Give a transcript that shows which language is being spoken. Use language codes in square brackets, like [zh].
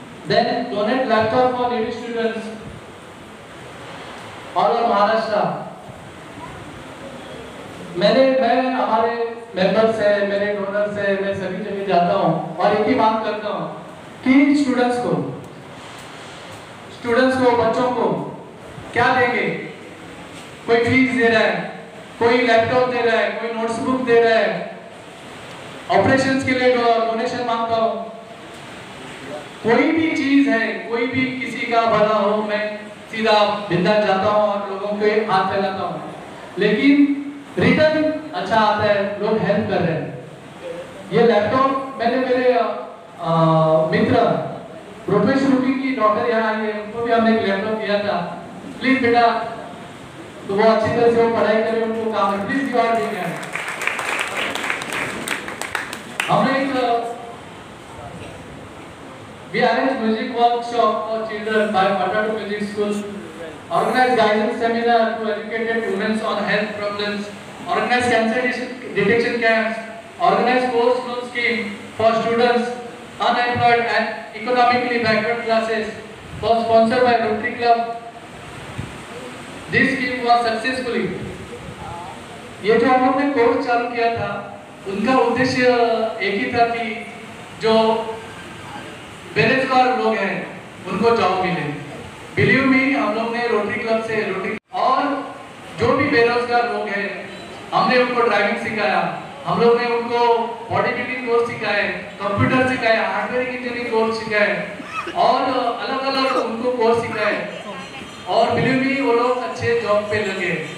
[en] Then donate laptop for needy students all over Maharashtra. [hi] मैं हमारे members है, मेरे डोनर्स है, मैं सभी जगह जाता हूँ और एक ही बात करता हूँ कि स्टूडेंट्स को बच्चों को क्या देंगे। कोई फीस दे रहा है, कोई लैपटॉप दे रहा है, कोई नोट्सबुक दे रहा है, ऑपरेशंस के लिए डोनेशन मांगता हूँ। कोई भी चीज है, कोई भी किसी का भला हो, मैं सीधा बिंदास जाता हूँ और लोगों के हाथ फैलाता हूँ, लेकिन रिटर्न अच्छा आता है, लोग हेल्प कर रहे हैं। ये लैपटॉप मैंने मेरे मित्र रुपेश रुपी की डॉटर यहाँ आई है, उनको भी हमने एक लैपटॉप दिया था। प्लीज बेटा, तो वो अच्छी तरह से वो पढ़ाई करें, उनको काम है, प्लीज गिव आवर देंगे। हमने एक [en] We arrange music workshop for children by Patatu Music School, organize guidance seminar to educated women on health problems, organize cancer detection camps, organize course loan scheme for students unemployed and economically backward classes, was sponsored by Rotary Club. This scheme was successfully. [hi] ये जो हम लोग ने course चालू किया था, उनका उद्देश्य एक ही था कि जो बेरोजगार लोग हैं उनको जॉब मिले। बिलीव मी, हम लोग ने रोटरी क्लब से और जो भी बेरोजगार लोग हैं हमने उनको ड्राइविंग सिखाया, हम लोग ने उनको बॉडी बिल्डिंग कोर्स सिखाए, कंप्यूटर सिखाए, हार्डवेयर इंजीनियरिंग कोर्स सिखाए और अलग अलग उनको कोर्स सिखाए और बिलीव मी वो लोग अच्छे जॉब पे लगे।